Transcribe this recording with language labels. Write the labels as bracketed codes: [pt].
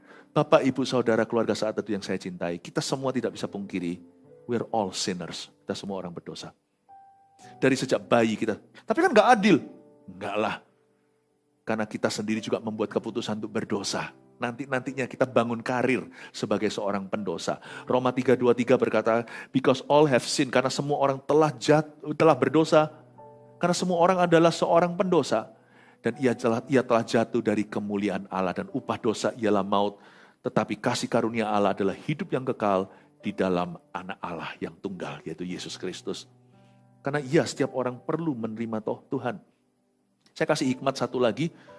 [id] Bapak, Ibu, Saudara, keluarga saat itu yang saya cintai, kita semua tidak bisa pungkiri, [en] we're all sinners. [id] Kita semua orang berdosa. Dari sejak bayi kita. Tapi kan gak adil. Enggak lah. Karena kita sendiri juga membuat keputusan untuk berdosa. Nantinya kita bangun karir sebagai seorang pendosa. Roma 3:23 berkata, [en] because all have sinned. [id] Karena semua orang telah berdosa. Karena semua orang adalah seorang pendosa. Dan ia telah jatuh dari kemuliaan Allah. Dan upah dosa ialah maut. Tetapi kasih karunia Allah adalah hidup yang kekal di dalam anak Allah yang tunggal, yaitu Yesus Kristus. Karena iya, setiap orang perlu menerima Tuhan. Saya kasih hikmat satu lagi.